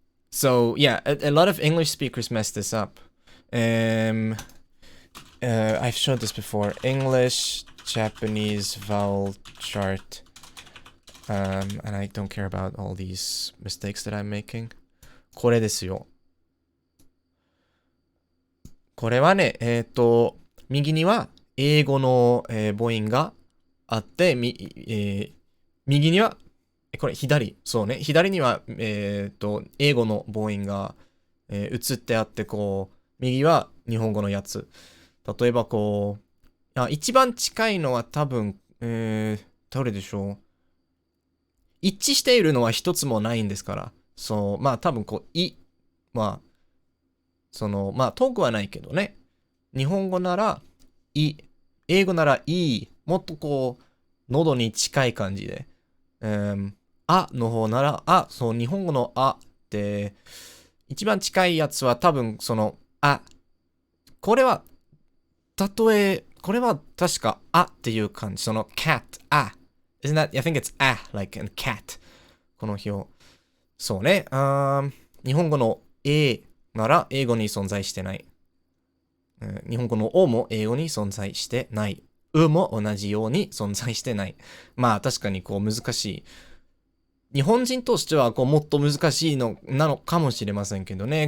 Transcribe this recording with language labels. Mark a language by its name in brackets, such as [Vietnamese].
[English] So yeah, a lot of English speakers mess this up. I've showed this before. English, Japanese vowel chart. And I don't care about all these mistakes that I'm making. [Japanese] これですよ。これはね、右には英語の、母音があって、右にはこれ左そうね左には英語の母音が、映ってあってこう右は日本語のやつ例えばこう一番近いのは多分どれでしょう一致しているのは一つもないんですからそうまあ多分こうまあそのまあ遠くはないけどね日本語なら英語ならもっとこう喉に近い感じであの方ならそう日本語のあって一番近いやつは多分そのあこれは、これは確か、あっていう感じ。その cat, あ。 [English] Isn't that, I think it's あ like in cat. [Japanese] この表。そうね。日本語の A なら英語に存在してない。日本語の O も英語に存在してない。うも同じように存在してない。まあ確かにこう難しい。日本人としてはこうもっと難しいのなのかもしれませんけどね。